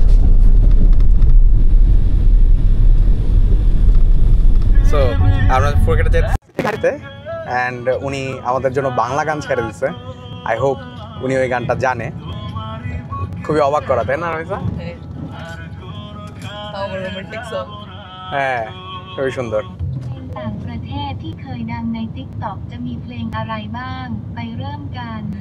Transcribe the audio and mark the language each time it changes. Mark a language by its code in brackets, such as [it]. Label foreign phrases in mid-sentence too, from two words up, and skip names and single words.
[bn] সো আমরা ফুকেটে যেতে গাড়িতে অ্যান্ড উনি আমাদের জন্য বাংলা গান ছেড়ে দিচ্ছে। [en] I hope [bn] উনি ওই গানটা জানে। খুবই অবাক করা, তাই না রামিসা? হ্যাঁ, খুবই সুন্দর। [th] ต่างประเทศที่เคยดังใน TikTok จะมีเพลงอะไรบ้าง ไปเริ่มกัน